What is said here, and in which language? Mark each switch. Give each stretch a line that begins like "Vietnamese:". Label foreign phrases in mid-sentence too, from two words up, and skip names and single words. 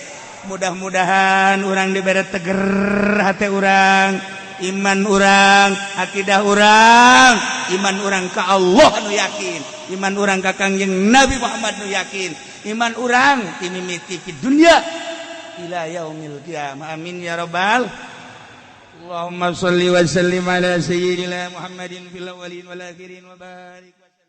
Sundanese: Mudah-mudahan urang dibere teger hate urang, iman urang, akidah urang, iman urang ka Allah nu yakin, iman urang ka Kangjeng Nabi Muhammad nu yakin, iman urang timimiti
Arabic: في الدنيا إلى يوم القيامة. آمين يا رب. اللهم صل وسلم على سيدنا محمد في الأولين والآخرين وبارك